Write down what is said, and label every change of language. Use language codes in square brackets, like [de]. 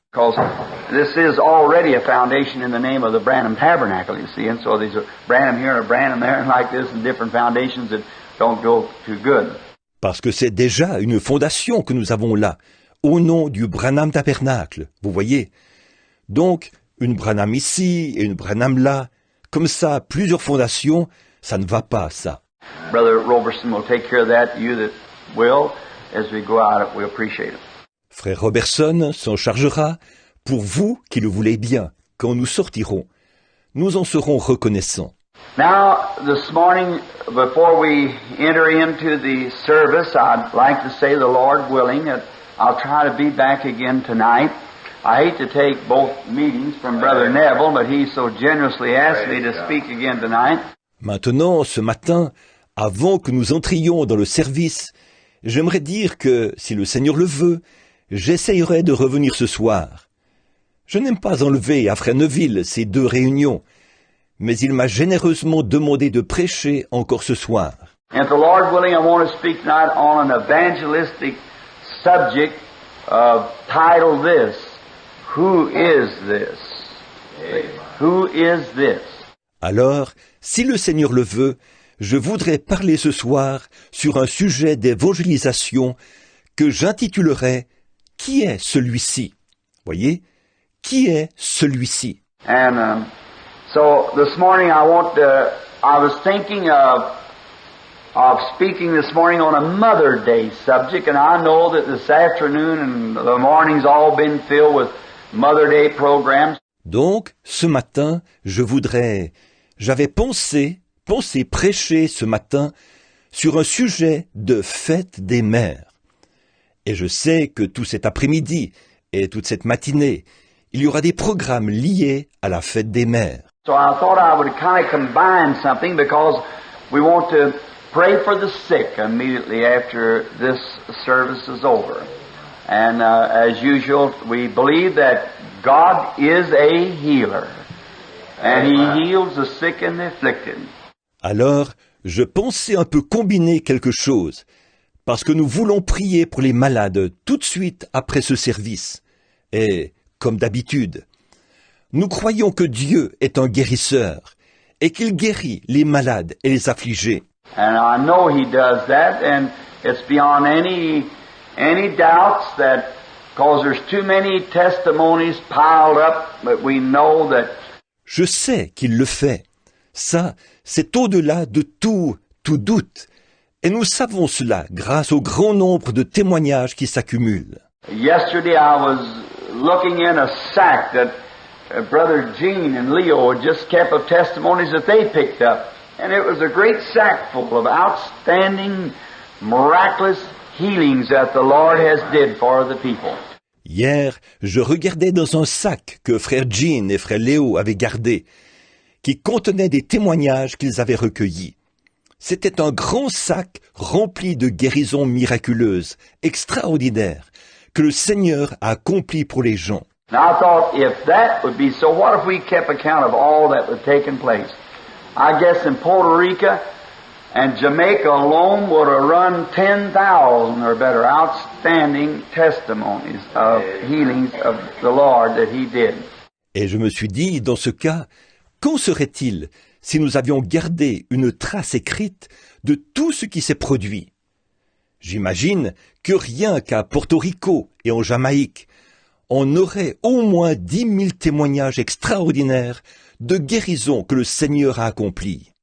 [en] Because this is already a foundation in the name of the Branham Tabernacle, you see, and so there's a Branham here and a Branham there and like this and different foundations that don't go too good. [fr] Parce que c'est déjà une fondation que nous avons là, au nom du Branham Tabernacle, vous voyez. Donc, une Branham ici et une Branham là, comme ça, plusieurs fondations, ça ne va pas, ça. [en] Brother Roberson will take care of that, you that will, as we go out, we appreciate it. [fr] Frère Roberson s'en chargera pour vous qui le voulez bien, quand nous sortirons. Nous en serons reconnaissants. [en] Now, this morning, before we enter into the service, I'd like to say, the Lord willing, that I'll try to be back again tonight. I hate to take both meetings from Brother Neville, but he so generously asked me to speak again tonight. [fr] Maintenant, ce matin, avant que nous entrions dans le service, j'aimerais dire que, si le Seigneur le veut, j'essayerai de revenir ce soir. Je n'aime pas enlever à Frère Neville ces 2 réunions, mais il m'a généreusement demandé de prêcher encore ce soir. [en] And the Lord willing, I want to speak tonight on an evangelistic subject titled this, Who is this? Who is this? [fr] Alors, si le Seigneur le veut, je voudrais parler ce soir sur un sujet d'évangélisation que j'intitulerai « Qui est celui-ci » Voyez, qui est celui-ci? [en] And so this morning I was thinking of speaking this morning on a Mother Day subject, and I know that this afternoon and the morning's all been filled with Mother Day programs. [fr] Donc, ce matin, j'avais pensé prêcher ce matin sur un sujet de fête des mères. Et je sais que tout cet après-midi et toute cette matinée, il y aura des programmes liés à la fête des mères. [en] So I thought I would kind of combine something because we want to pray for the sick immediately after this service is over. And as usual, we believe that God is a healer. And He heals the sick and the afflicted. [fr] Alors, je pensais un peu combiner quelque chose, parce que nous voulons prier pour les malades tout de suite après ce service. Et, comme d'habitude, nous croyons que Dieu est un guérisseur et qu'il guérit les malades et les affligés. [en] And I know He does that, and it's beyond any doubts that, because there's too many testimonies piled up, but we know that. [fr] Je sais qu'il le fait. Ça, c'est au-delà de tout doute. Et nous savons cela grâce au grand nombre de témoignages qui s'accumulent. [en] Yesterday I was looking in a sack that Brother Gene and Leo had just kept of testimonies that they picked up And it was a great sack full of outstanding, miraculous healings that the Lord has did for the people. [fr] Hier, je regardais dans un sac que frère Jean et frère Léo avaient gardé, qui contenait des témoignages qu'ils avaient recueillis. C'était un grand sac rempli de guérisons miraculeuses, extraordinaires, que le Seigneur a accompli pour les gens. [en] Now I thought, if that would be so, what if we kept account of all that was taking place? I guess in Puerto Rico and Jamaica alone would have run 10,000 or better outstanding testimonies of healings of the Lord that He did. [fr] Et je me suis dit, dans ce cas, qu'en serait-il si nous avions gardé une trace écrite de tout ce qui s'est produit? J'imagine que rien qu'à Porto Rico et en Jamaïque, on aurait au moins 10 000 témoignages extraordinaires de guérison que le Seigneur a accompli.